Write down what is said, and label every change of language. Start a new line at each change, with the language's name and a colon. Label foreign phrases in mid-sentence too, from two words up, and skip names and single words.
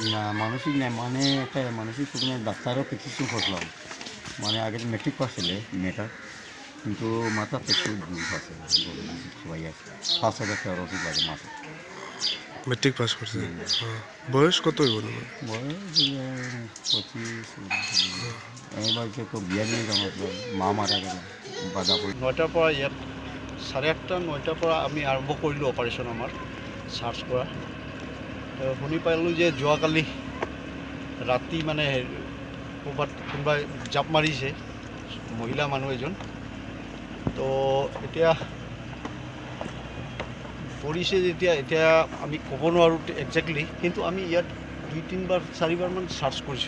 Bangla: না মানসিক নাই, মানে একটা মানসিক প্রবলেম। ডাক্তারও প্রেসক্রিপশন করলাম, মানে আগে মেট্রিক পাস ছিল মেয়েটা, কিন্তু মাথাতে একটু দুঃখ আছে, সবাই আছে 5,000 টাকার ওষুধ লাগে মাথা। মেট্রিক পাস করছে? বয়স কতই বলুন? বয়স 25। এই বাড়িতে তো বিয়া নিয়ে আমার মা মারা গেল।
Assamese: বাধা পৰি 9টাৰ পৰা ইয়াত 8:30 9টাৰ পৰা আমি আৰম্ভ কৰিলোঁ অপাৰেশ্যন আমাৰ চাৰ্চ কৰা। শুনি পালোঁ যে যোৱাকালি ৰাতি মানে ক'ৰবাত কোনোবাই জাপ মাৰিছে মহিলা মানুহ এজন। তো এতিয়া পৰিছে যেতিয়া এতিয়া আমি ক'ব নোৱাৰোঁ একজেক্টলি, কিন্তু আমি ইয়াত 2-3 4বাৰমান চাৰ্চ কৰিছোঁ।